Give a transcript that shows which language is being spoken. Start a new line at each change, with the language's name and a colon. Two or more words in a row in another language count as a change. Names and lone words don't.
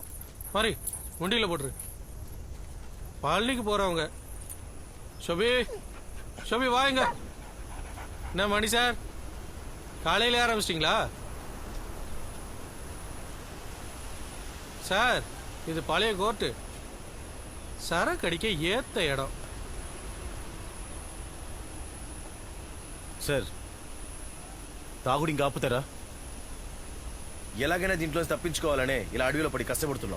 Tamil: மாதிரி வண்டியில போட்டுரு. பழனிக்கு போறவங்க. ஷோபி ஷோபி வாங்க. என்ன மணி சார், காலையில ஆரம்பிச்சிட்டிங்களா? சார் இது பழைய கோர்ட்டு, சரக்கு அடிக்க ஏத்த இடம்.
Telugu: సార్ తాగుడు ఇంకా ఆపుతారా? ఎలాగైనా దీంట్లో తప్పించుకోవాలనే ఇలా అడవిలో పడి కష్టపడుతున్నాం.